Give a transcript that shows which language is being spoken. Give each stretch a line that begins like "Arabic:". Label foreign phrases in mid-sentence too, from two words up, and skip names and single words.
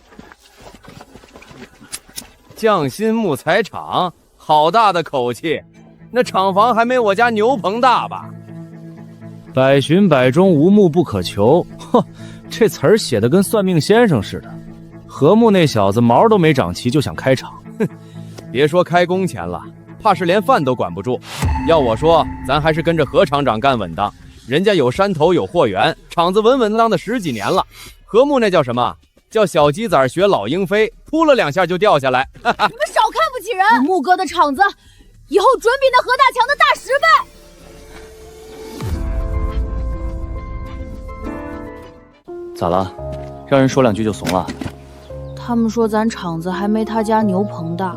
Chinese: 匠心木材厂，好大的口气！那厂房还没我家牛棚大吧？百寻百中，无木不可求。哼，这词儿写的跟算命先生似的。和睦那小子毛都没长齐就想開廠，哼，別說開工錢了，怕是連飯都管不住。要我說，咱還是跟着何廠長幹穩當，人家有山頭有貨源，廠子穩穩當當的10幾年了。和睦那叫什麼？叫小雞仔學老鷹飛，撲了2下就掉下來。你們少看不起人！木哥的廠子，以後準比那何大強的大10倍。咋了？讓人說2句就慫了？他們說咱廠子還沒他家牛棚大。